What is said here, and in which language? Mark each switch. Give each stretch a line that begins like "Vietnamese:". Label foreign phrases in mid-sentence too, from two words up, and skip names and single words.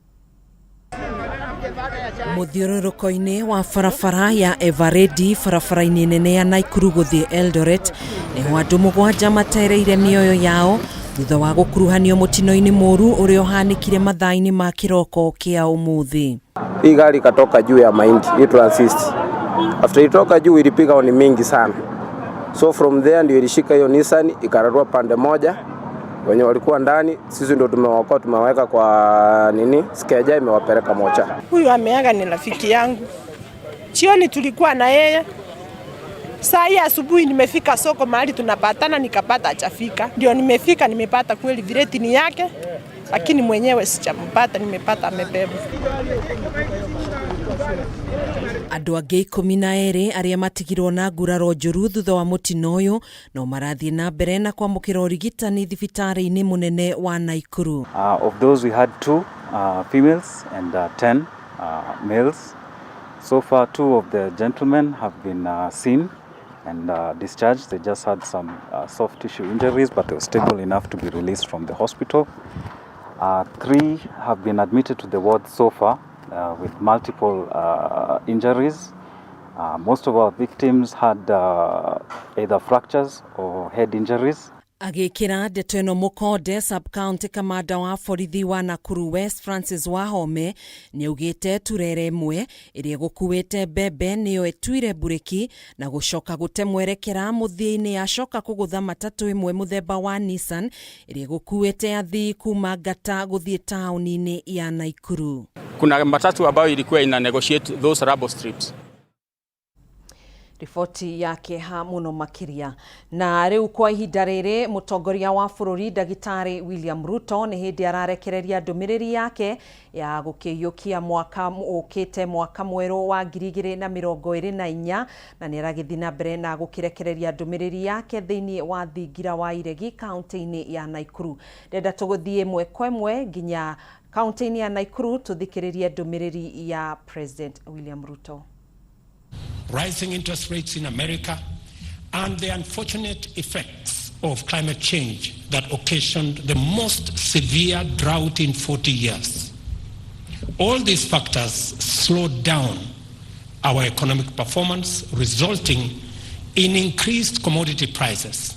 Kikuyu: Mũthiũrũrũko-inĩ wa barabara ya Everready barabara-inĩ nene ya Naikuru gũthiĩ Eldoret nĩho andũ mũgwanja matereire mĩoyo yao thutha wa gũkuruhanio mũtino-inĩ mũru ũrĩa ũhanĩkire mathaa-inĩ ma kĩroko kĩa ũmũthĩ.
Swahili: Hii gari ikatoka juu ya mahindi, hii transist. After itoka juu ilipiga honi mingi sana.
English: So from there
Swahili: ndio ilishika hiyo Nissan ikararua pande moja. Wenye walikuwa ndani sisi ndio tumewaokoa, tumeweka kwa skeja imewapeleka mocha. Huyu ameaga ni rafiki yangu. Jioni tulikuwa na yeye. Saa hii asubuhi nimefika soko mahali tunapatana nikapata hajafika. Ndio nimefika nimepata kweli vireti ni yake, lakini mwenyewe sijampata, nimepata amebeba.
Kikuyu: Andũ angĩ 12 arĩa matigirwo na nguraro njũru thutha wa mũtino ũyũ no marathiĩ na mbere na kwamũkĩra ũrigitani thibitarĩ-inĩ mũnene wa Naikuru.
English: Of those we had 2 females and 10 males. So far 2 of the gentlemen have been seen and discharged. They just had some soft tissue injuries, but they were stable enough to be released from the hospital. 3 have been admitted to the ward so far with multiple injuries. Most of our victims had either fractures or head injuries.
Kikuyu: Agĩkĩra ndeto ĩno mũkonde, sub-county kamanda wa borithi wa Nakuru West Francis Wahome nĩaugĩte turere ĩmwe ĩrĩa gũkuĩte mbembe nĩyo ĩtuire bureki na gũcoka gũte mwerekera mũthia-inĩ yacoka kũgũtha matatũ ĩmwe mũthemba wa Nissan ĩrĩa gũkuĩte athii kuma Ngata gũthiĩ taũni-inĩ ya Naikuru.
Swahili: Kuna matatu ambayo ilikuwa ina
English: negotiate those rubble strips.
Kikuyu: Riboti yake ha muno makiria. Na rĩu kwa ihinda rĩrĩ mũtongoria wa bũrũri Ndagĩtarĩ William Ruto nĩ hĩndĩ ararekereria ndũmĩrĩri yake ya gũkĩiyũkia mwaka ũkĩte mwaka mwerũ wa 2024 na nĩ aragĩthiĩ na mbere na gũkĩrekereria ndũmĩrĩri yake thĩinĩ wa thingira wa Iregi kaunti-inĩ ya Naikuru. Ndenda tũgũthiĩ ĩmwe kwa ĩmwe nginya kaunti-inĩ ya Naikuru tũthikĩrĩrie ndũmĩrĩri ya President William Ruto.
English: Rising interest rates in America, and the unfortunate effects of climate change that occasioned the most severe drought in 40 years. All these factors slowed down our economic performance, resulting in increased commodity prices.